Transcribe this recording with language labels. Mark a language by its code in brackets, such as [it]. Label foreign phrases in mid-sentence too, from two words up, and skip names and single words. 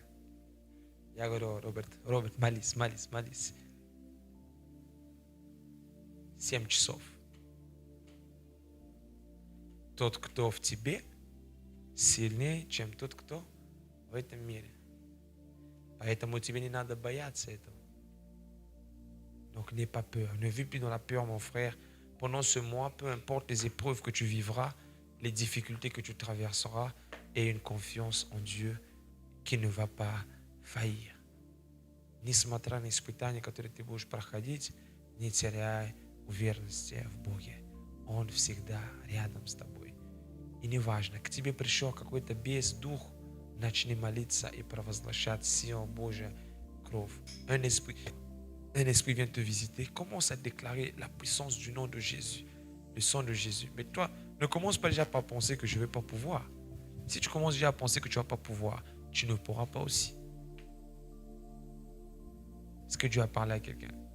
[ru] Я говорю, Роберт, молись. 7 часов. Тот, кто в тебе, сильнее, чем тот, кто в этом мире. Поэтому тебе не надо бояться этого. [fr] Donc n'aie pas peur. Ne vis plus dans la peur, mon frère. Pendant ce mois, peu importe les épreuves que tu vivras, les difficultés que tu traverseras, aie une confiance en Dieu qui ne va pas faillir. [ru] Несмотря на испытания, которые ты будешь проходить, не теряй уверенности в Боге. Он всегда рядом с тобой. И неважно, к тебе пришел какой-то бес, дух, начни молиться и провозглашать силу Божия, кровь. [fr] Un esprit vient te visiter, commence à déclarer la puissance du nom de Jésus, le sang de Jésus. Mais toi, ne commence pas déjà par penser que je ne vais pas pouvoir. Si tu commences déjà à penser que tu ne vas pas pouvoir, tu ne pourras pas aussi. Est-ce que Dieu a parlé à quelqu'un?